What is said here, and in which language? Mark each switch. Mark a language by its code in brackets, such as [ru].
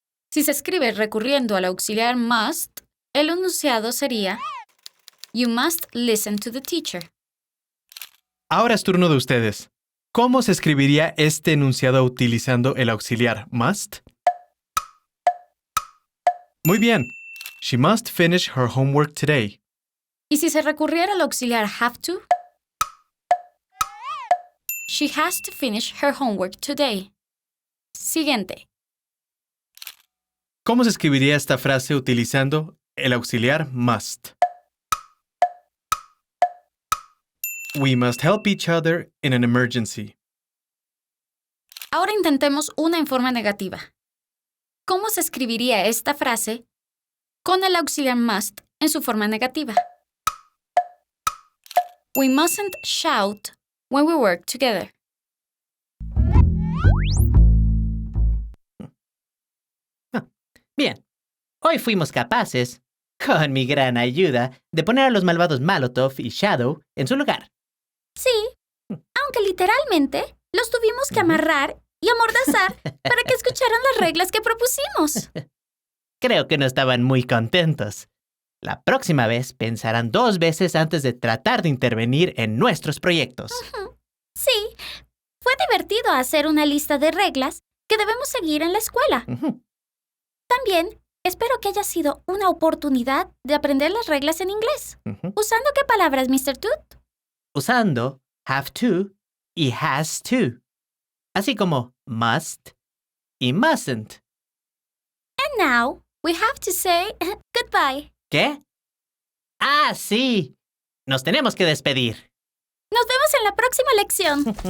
[es] Si se escribe recurriendo al auxiliar must, el enunciado sería [en] You must listen to the teacher. [es] Ahora es turno de ustedes. ¿Cómo se escribiría este enunciado utilizando el auxiliar must? Muy bien. [en] She must finish her homework today. [es] Y si se recurriera al auxiliar have to, [en] She has to finish her homework today. [es] Siguiente. ¿Cómo se escribiría esta frase utilizando el auxiliar must? [en] We must help each other in an emergency. [es] Ahora intentemos una en forma negativa. ¿Cómo se escribiría esta frase con el auxiliar must en su forma negativa? [en] We mustn't shout when we work together. [es] Bien, hoy fuimos capaces, con mi gran ayuda, de poner a los malvados Molotov y Shadow en su lugar. Sí, aunque literalmente los tuvimos que amarrar y amordazar para que escucharan las reglas que propusimos. Creo que no estaban muy contentos. La próxima vez pensarán 2 veces antes de tratar de intervenir en nuestros proyectos. Sí, fue divertido hacer una lista de reglas que debemos seguir en la escuela. También espero que haya sido una oportunidad de aprender las reglas en inglés. ¿Usando qué palabras, Mr. Toot? Usando have to y has to, así como must y mustn't. [en] And now, we have to say goodbye. [es] ¿Qué? ¡Ah, sí! Nos tenemos que despedir. Nos vemos en la próxima lección.